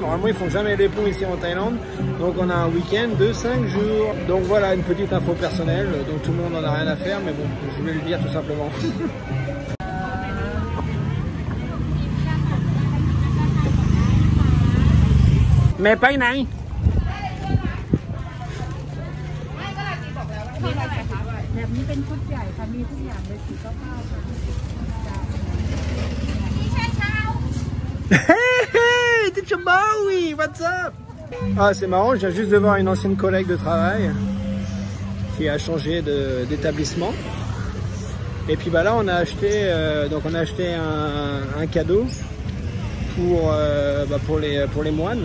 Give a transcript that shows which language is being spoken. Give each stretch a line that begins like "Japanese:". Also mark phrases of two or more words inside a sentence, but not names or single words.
French: Normalement, ils font jamais les ponts ici en Thaïlande. Donc, on a un week-end de 5 jours. Donc voilà, une petite info personnelle. Donc tout le monde n'en a rien à faire, mais bon, je voulais le dire tout simplement. Mais pas une aille.
Thai: แบบนี้เป็นชุดใหญ่ค่ะมีทุกอย่างเลย49 ค่ะ
English: Hey, Teacher Bowie, what's up?
French: Ah, c'est marrant, je viens juste de voir une ancienne collègue de travail qui a changé d'établissement. Et puis bah là, on a acheté, un cadeau pour les moines.